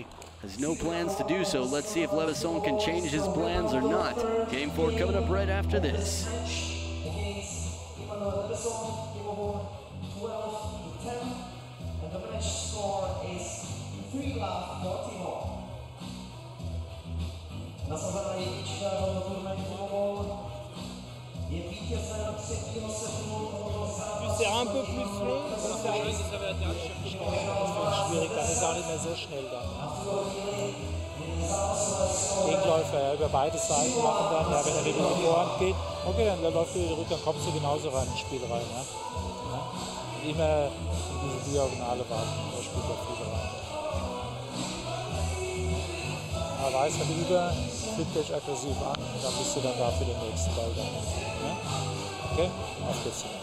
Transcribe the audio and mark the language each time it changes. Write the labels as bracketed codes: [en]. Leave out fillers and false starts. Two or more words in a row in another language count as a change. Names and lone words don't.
[en] Has no plans to do so. Let's see if LEBESSON can change his plans or not. Game 4 coming up right after this. Against Emmanuel LEBESSON, Timo BOLL 12-10, and the match score is 3-love for Timo. [cs] Nasazený čtvrtou turnaj Timo BOLL je vítězem třetího setu tohoto zápasu. [fr] Tu serres un peu plus long, comme ça arrive. [de] Schwierig, dann ist er auch nicht mehr so schnell dann. Gegenläufer ja, über beide Seiten machen dann, ja, wenn er wieder in die Vorhand geht, okay, dann läuft er wieder rüber, dann kommst du genauso rein ins Spiel rein. Ja? Ja? Und immer in diese Diagonale warten, da spielt er viel rein. Er weiß halt über, fliegt dich aggressiv an, dann bist du dann da für den nächsten Ball dann. Ja? Okay, auf geht's.